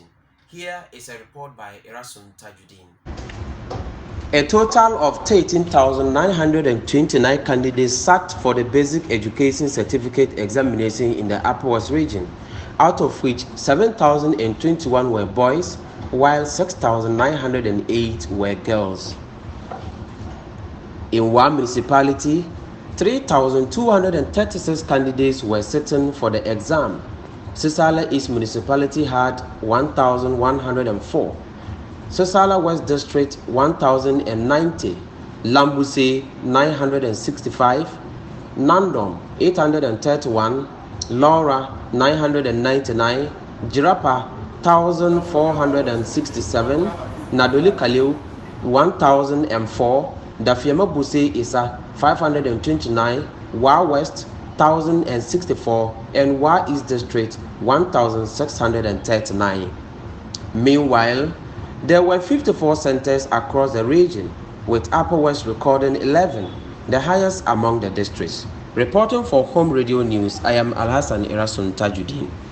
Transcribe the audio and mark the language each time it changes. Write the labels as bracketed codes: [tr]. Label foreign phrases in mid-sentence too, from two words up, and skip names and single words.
[en] Here is a report by Erasun Tajuddin. A total of 13,929 candidates sat for the Basic Education Certificate examination in the Upper West region, out of which 7,021 were boys, while 6,908 were girls. In one municipality, 3,236 candidates were sitting for the exam. Sisala East Municipality had 1,104. Sisala West District 1,090, Lambuse 965, Nandom 831, Laura 999, Jirapa 1,467, Nadoli Kaliu 1,004, Dafiema Buse Isa 529, Wa West 1,064, and Wa East District 1,639. Meanwhile, there were 54 centers across the region, with Upper West recording 11, the highest among the districts. Reporting for Home Radio News, I am Alhassan Erasun Tajuddin.